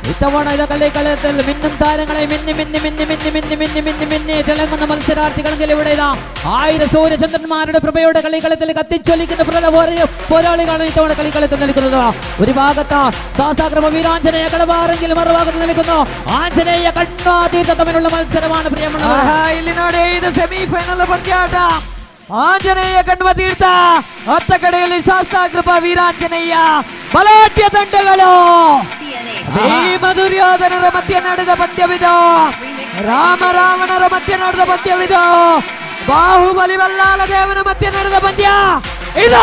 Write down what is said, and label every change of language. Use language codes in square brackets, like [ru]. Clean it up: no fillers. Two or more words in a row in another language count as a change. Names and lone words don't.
[ml] ഇത്തവണ ഇത് കളിക്കളത്തിൽ മിന്നും താരങ്ങളെ മിന്നി തിളങ്ങുന്ന മത്സരാർത്ഥികളെങ്കിൽ ഇവിടെ ഇതാ 1000 സൂര്യചന്ദ്രന്മാരുടെ പ്രഭയുടെ കളിക്കളത്തിൽ കത്തിച്ചൊലിക്കുന്ന പോരാളികളാണ് ഇത്തവണ കളിക്കളത്തിൽ നിൽക്കുന്നത്. ഒരു ഭാഗത്ത് ശാസ്താക്രമ വീരാഞ്ജനേയ കടവാറെങ്കിൽ മറുഭാഗത്ത് നിൽക്കുന്നു ആഞ്ജനേയ കണ്ണാതീർത്ഥ തമ്മിലുള്ള മത്സരമാണ് പ്രിയമുള്ള [en] semi final [kn] ಪಂದ್ಯಾಟ. ಆಂಜನೇಯ ಕಣ್ವ ತೀರ್ಥ ಅತ್ತ ಕಡೆಯಲ್ಲಿ ಶಾಸ್ತಾಕೃಪ ವೀರಾಂಜನೇಯ ಬಲಾಢ್ಯ ತಂಡಗಳು. ಭೀಮ ದುರ್ಯೋಧನರ ಮಧ್ಯೆ ನಡೆದ ಪಂದ್ಯವಿದು, ರಾಮ ರಾವಣರ ಮಧ್ಯೆ ನಡೆದ ಪಂದ್ಯವಿದು, ಬಾಹುಬಲಿ ಬಲ್ಲಾಲ ದೇವನ ಮಧ್ಯೆ ನಡೆದ ಪಂದ್ಯ ಇದು.